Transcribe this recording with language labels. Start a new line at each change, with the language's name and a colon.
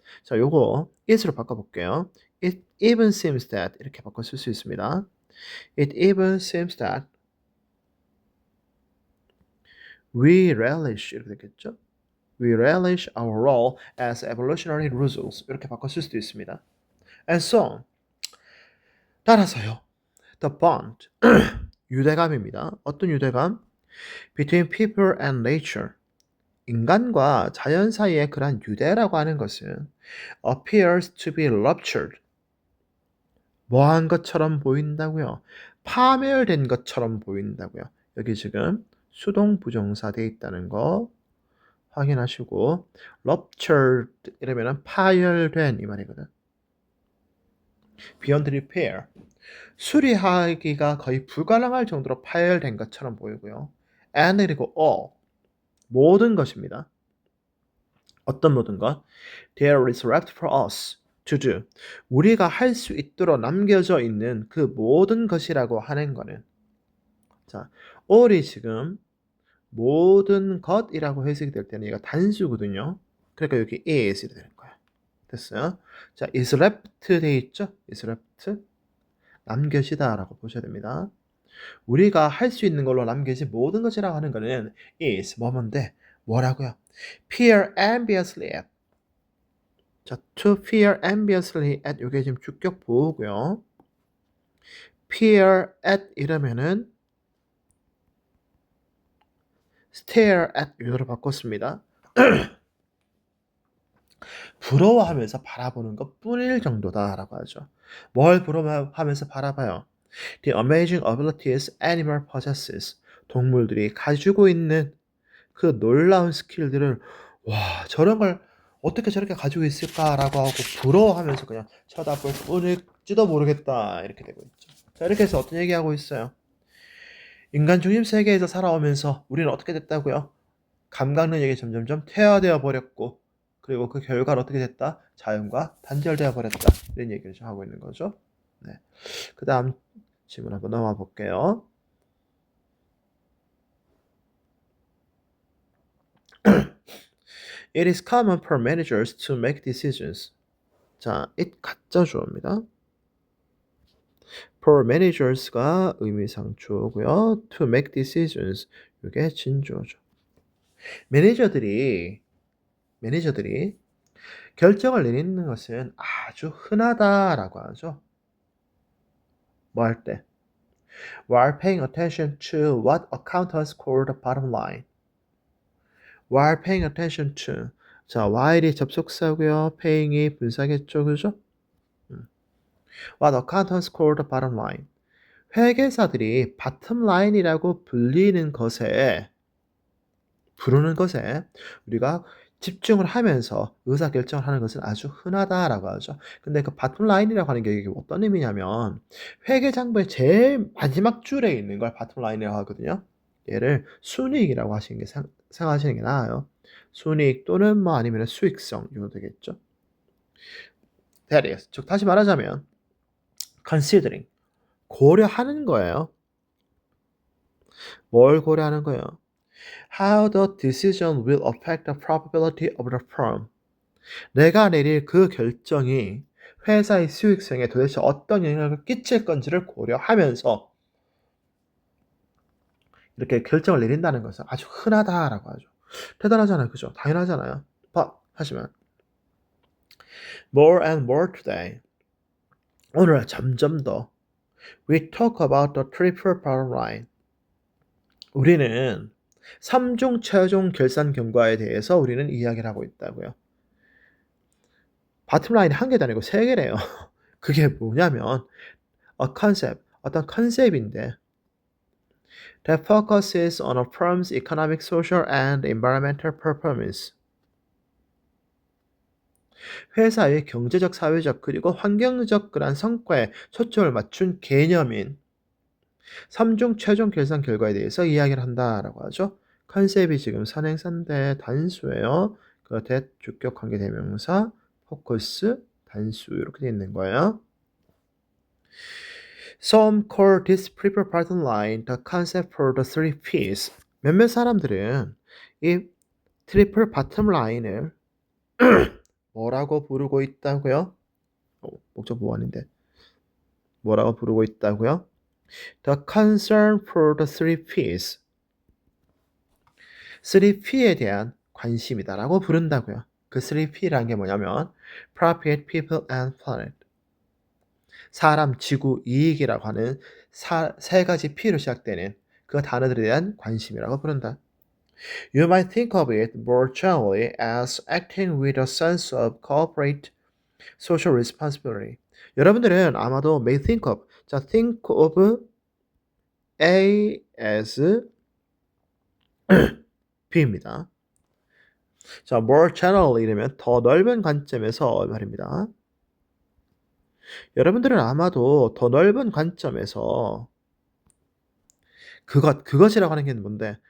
Korean: 자, 요거 it으로 바꿔볼게요.
English: It even seems that
Korean: 이렇게 바꿔 쓸 수 있습니다.
English: It even seems that we relish
Korean: 이렇게 되겠죠.
English: We relish our role as evolutionary results
Korean: 이렇게 바꿔 쓸 수도 있습니다.
English: And so
Korean: 따라서요.
English: The bond
Korean: 유대감입니다. 어떤 유대감?
English: Between people and nature
Korean: 인간과 자연 사이의 그러한 유대라고 하는 것은
English: appears to be ruptured
Korean: 뭐한 것처럼 보인다고요. 파멸된 것처럼 보인다고요. 여기 지금 수동 부정사 돼 있다는 거 확인하시고 ruptured 이러면 파열된 이 말이거든.
English: beyond repair
Korean: 수리하기가 거의 불가능할 정도로 파열된 것처럼 보이고요. and 그리고 all 모든 것입니다. 어떤 모든 것?
English: There is left for us to do.
Korean: 우리가 할 수 있도록 남겨져 있는 그 모든 것이라고 하는 거는 자, all이 지금 모든 것이라고 해석이 될 때는 얘가 단수거든요. 그러니까 여기 is이 되는 거야. 됐어요? 자, is left 돼 있죠? is left 남겨지다라고 보셔야 됩니다. 우리가 할 수 있는 걸로 남겨진 모든 것이라고 하는 거는 is 뭐뭔데 뭐라고요?
English: peer enviously at. 자, to peer enviously at
Korean: 이게 지금 주격 보호고요.
English: peer at
Korean: 이러면은
English: stare at
Korean: 이거로 바꿨습니다. 부러워하면서 바라보는 것 뿐일 정도다라고 하죠. 뭘 부러워하면서 바라봐요?
English: The amazing abilities animal possesses.
Korean: 동물들이 가지고 있는 그 놀라운 스킬들을 와 저런 걸 어떻게 저렇게 가지고 있을까라고 하고 부러워하면서 그냥 쳐다볼 뿐일지도 모르겠다 이렇게 되고 있죠. 자 이렇게 해서 어떤 얘기하고 있어요? 인간 중심 세계에서 살아오면서 우리는 어떻게 됐다고요? 감각 능력이 점점점 퇴화되어 버렸고 그리고 그 결과로 어떻게 됐다? 자연과 단절되어 버렸다. 이런 얘기를 좀 하고 있는 거죠. 네. 그 다음 질문 한번 넘어가 볼게요.
English: It is common for managers to make decisions.
Korean: 자, it 가짜 주어입니다. For managers가 의미상 주어고요.
English: To make decisions
Korean: 이게 진주어죠. 매니저들이 결정을 내리는 것은 아주 흔하다라고 하죠. 뭐 할 때?
English: While paying attention to what accountants call the bottom line. While paying attention to.
Korean: 자, while이 접속사고요. paying이 분사겠죠, 그죠?
English: What accountants call the bottom line.
Korean: 회계사들이 bottom line이라고 부르는 것에 우리가 집중을 하면서 의사결정을 하는 것은 아주 흔하다라고 하죠. 근데 그 bottom line이라고 하는 게 이게 어떤 의미냐면 회계장부의 제일 마지막 줄에 있는 걸 bottom line이라고 하거든요. 얘를 순이익이라고 하시는 게 생각하시는 게 나아요. 순이익 또는 뭐 아니면 수익성 이거 되겠죠.
English: That is,
Korean: 즉 다시 말하자면
English: considering
Korean: 고려하는 거예요. 뭘 고려하는 거예요?
English: How the decision will affect the probability of the firm.
Korean: 내가 내릴 그 결정이 회사의 수익성에 도대체 어떤 영향을 끼칠 건지를 고려하면서 이렇게 결정을 내린다는 것은 아주 흔하다라고 하죠. 대단하잖아요. 그죠? 당연하잖아요. 하지만
English: more and more today.
Korean: 오늘 점점 더
English: we talk about the triple bottom line.
Korean: 우리는 3중 최종 결산 경과에 대해서 우리는 이야기를 하고 있다고요. 바텀 라인이 한 개도 아니고 세 개래요. 그게 뭐냐면
English: a concept,
Korean: 어떤 컨셉인데
English: that focuses on a firm's economic, social, and environmental performance.
Korean: 회사의 경제적, 사회적, 그리고 환경적 그런 성과에 초점을 맞춘 개념인 3중 최종 결산 결과에 대해서 이야기를 한다라고 하죠. 컨셉이 지금 선행사인데 단수예요. 그 that 주격 관계 대명사, 포커스, 단수 이렇게 되어 있는 거예요.
English: Some call this preferred bottom line the concept for the three P's.
Korean: 몇몇 사람들은 이 트리플 바텀 라인을 뭐라고 부르고 있다고요? 목적 보완인데 뭐라고 부르고 있다고요?
English: The concern for the three P's.
Korean: 3P에 대한 관심이다라고 부른다고요. 그 3P라는 게 뭐냐면
English: Profit, People, and Planet.
Korean: 사람, 지구, 이익이라고 하는 세 가지 P로 시작되는 그 단어들에 대한 관심이라고 부른다.
English: You might think of it more generally as acting with a sense of corporate social responsibility.
Korean: 여러분들은 아마도
English: may think of,
Korean: 자,
English: think of A as B
Korean: 입니다. 자,
English: more generally
Korean: 이러면 더 넓은 관점에서 말입니다. 여러분들은 아마도 더 넓은 관점에서 그것이라고 하는 게 뭔데?